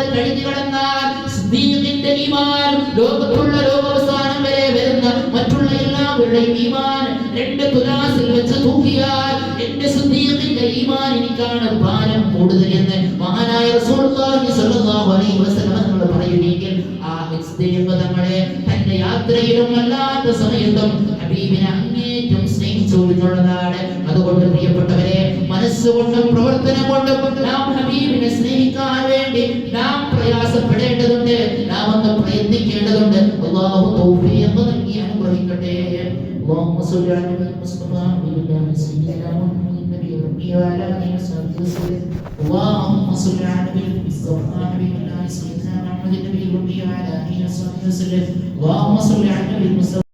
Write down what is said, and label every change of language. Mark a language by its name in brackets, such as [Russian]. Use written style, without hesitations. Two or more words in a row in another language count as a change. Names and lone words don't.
[Malayalam] കഴിഞ്ഞു കടന്നാൽ സിദ്ദീഖിന്റെ ഈമാൻ ലോകത്തുള്ള ലോകാവസാനം വരെ വരുന്ന മറ്റുള്ള എല്ലാവരുടെയും ഈമാൻ 2 തുലാസിൽ വെച്ച് തൂക്കിയാൽ എന്റെ സിദ്ദീഖിന്റെ ഈമാൻ എനിക്കാണ് ഭാരം കൂടുതൽ എന്ന് മഹാനായ [Arabic] رسول الله صلى الله عليه وسلم [Malayalam] തങ്ങൾ പറയുമെങ്കിൽ ആ സിദ്ദീഖ് തങ്ങളെ തന്റെ യാത്രയിലും അല്ലാത്ത സമയത്തും ഹബീബിനെ അങ്ങേറ്റം സ്നേഹിച്ചു എന്നുള്ളതാണ്. അതുകൊണ്ട് പ്രിയപ്പെട്ടവരെ, മനസ്സുകൊണ്ടും പ്രവർത്തനം കൊണ്ടും നാം ഹബീബിനെ സ്നേഹിക്കാൻ വേണ്ടി നാം പ്രയാസപ്പെടേണ്ടതുണ്ട്, നാം ഒന്ന് പ്രയത്നിക്കേണ്ടതുണ്ട്. അല്ലാഹു തൗഫീഖ് നൽകി അനുഗ്രഹിക്കട്ടെ. [Arabic] اللهم صل على النبي المصطفى وعلى سيدنا محمد النبي الأمي وعلى آله وصحبه وسلم. اللهم صل على النبي المصطفى وعلى سيدنا محمد النبي الأمي وعلى آله وصحبه وسلم. اللهم صل على النبي المصطفى